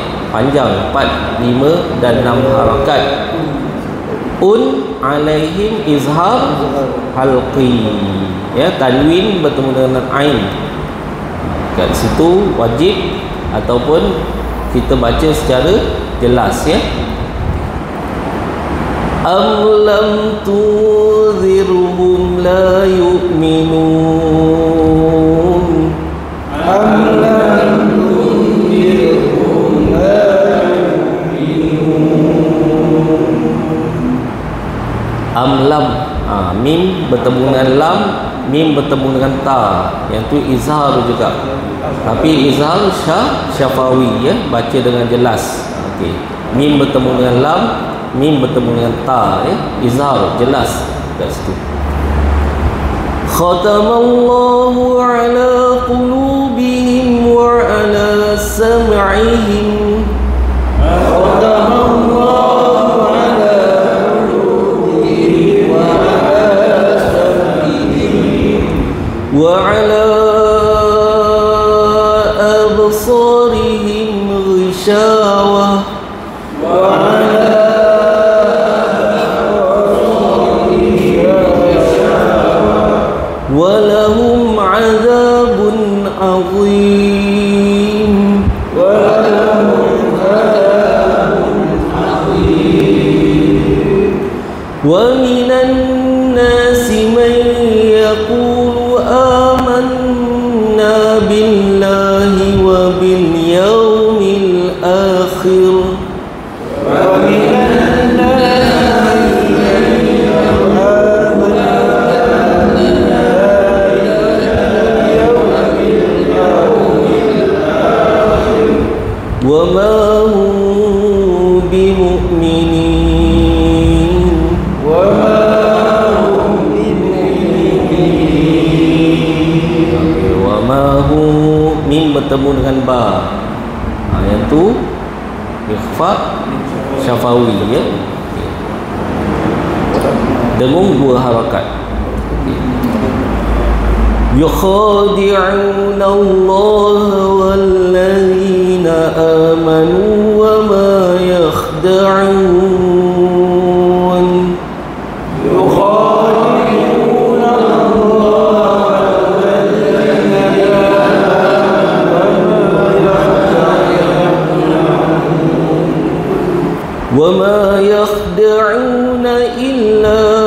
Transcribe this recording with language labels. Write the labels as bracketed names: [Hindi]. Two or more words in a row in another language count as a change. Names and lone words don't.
[Malay] Panjang 4, 5 dan 6 harakat. Alaihim izhar halqi, ya. Tanwin bertemu dengan ain, kat situ wajib ataupun kita baca secara jelas, ya. [Arabic] أم لم تنذرهم لا يؤمنون. أم لم تنذرهم لا يؤمنون. أم لم, [Malay] mim bertemu dengan lam, mim bertemu dengan ta, yang tu izhar juga, tapi izhar syafawi, ya, baca dengan jelas. Okey, mim bertemu dengan lam, mim bertemu dengan ta, ya, izhar jelas kat situ. [Arabic] ختم الله على قلوبهم و على سمعهم. ختم الله على قلوبهم و على سمعهم و على أبصارهم غشاوة و ولهم عذاب عظيم. ولهم عذاب عظيم. و من الناس من يقول آمنا بالله و باليوم الآخر. و من الناس من وما هم بمؤمنين. وما هم بمؤمنين. وما هم, [Malay] mim bertemu dengan ba, yang tu ikhfa syafawi, ya. Dengung 2 harakat. [Arabic] يخادعون الله والذين آمنوا وما يخدعون. يخادعون الله والذين آمنوا وما يخدعون يخدعون إلا